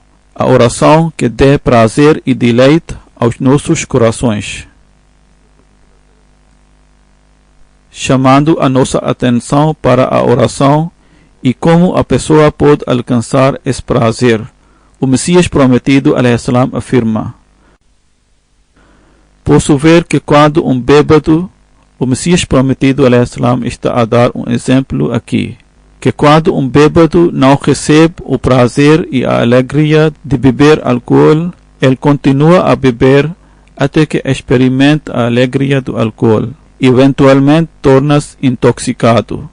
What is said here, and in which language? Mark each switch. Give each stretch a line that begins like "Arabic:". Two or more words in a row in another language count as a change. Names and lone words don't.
Portuguese: A oração que dê prazer e deleite aos nossos corações. Chamando a nossa atenção para a oração e como a pessoa pode alcançar esse prazer. O Messias prometido,
Arabic: عليه السلام,
Portuguese: afirma: posso ver que quando um bêbado, o Messias prometido,
Arabic: عليه السلام,
Portuguese: está a dar um exemplo aqui, que quando um bêbado não recebe o prazer e a alegria de beber álcool, ele continua a beber até que experimente a alegria do álcool. Eventualmente torna-se intoxicado.